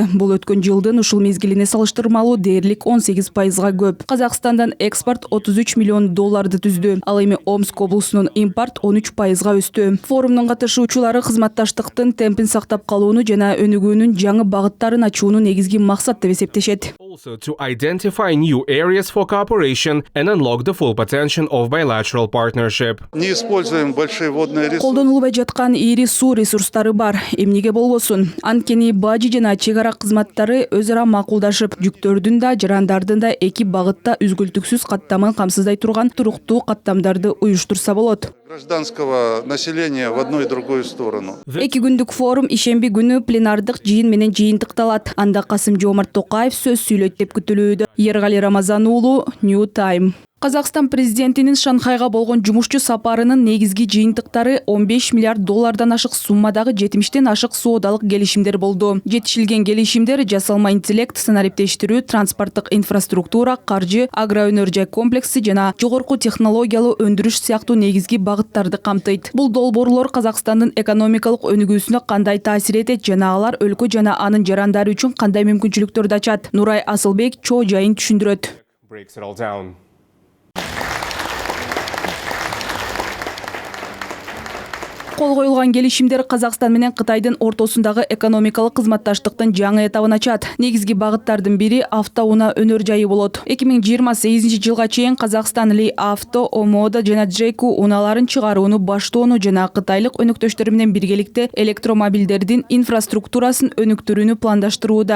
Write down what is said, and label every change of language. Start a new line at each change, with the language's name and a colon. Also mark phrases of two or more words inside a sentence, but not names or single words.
Kyrgyz: Бул өткөн жылдын ушул мезгилине салыштырмалуу дээрлик 18%га көп. Казакстандан экспорт $33 миллион түздү. Ал эми Омск облусунун импорт 13%га өстү. Форумдун катышуучулары кызматташтыктын темпин сактап калууну жана өнүгүүнүн жаңы багыттарын ачууну негизги максат деп эсептешет.
English: Also to identify new areas for cooperation and unlock the full potential of bilateral partnership.
Russian: Не используем большие водные ресурсы.
Kyrgyz: Колдонулбай жаткан ири суу ресурстары бар. Эмнеге болбосун? Анткени бажы жана чек ара кызматтары өз ара макулдашып, жүктөрдүн да, жарандардын да эки багытта үзгүлтүксүз каттамын камсыздай турган туруктуу каттамдарды уюштурса болот.
Russian: Гражданского населения в одну и другую сторону.
Kyrgyz: Эки күндүк форум ишемби күнү пленардык жыйын менен жыйынтыкталат. Анда Касым-Жомарт Токаев сөз сүйлөйт деп күтүлүүдө. Ергали Рамазан уулу, New Time. Казакстан президентинин Шанхайга болгон жумушчу сапарынын негизги жыйынтыктары $15 миллиард ашык суммадагы 70-тен ашык соодалык келишимдер болду. Жетишилген келишимдер жасалма интеллект, санариптештирүү, транспорттук инфраструктура, каржы, агроөнөржай комплекси жана жогорку технологиялуу өндүрүш сыяктуу негизги багыттарды камтыйт. Бул долбоорлор Казакстандын экономикалык өнүгүүсүнө кандай таасир этет жана алар өлкө жана анын жарандары үчүн кандай мүмкүнчүлүктөрдү ачат? Нурай Асылбек чоо жайын түшүндүрөт.
English: Breaks it all down.
Kyrgyz: Кол коюлган келишимдер Казакстан менен Кытайдын ортосундагы экономикалык кызматташтыктын жаңы этабын ачат. Негизги багыттардын бири автоунаа өнөр жайы болот. 2028-жылга чейин Казакстан Ли Авто, Омода жана Джейку унааларын чыгарууну баштоону жана кытайлык өнөктөштөр менен биргеликте электромобилдердин инфраструктурасын өнүктүрүүнү пландаштырууда.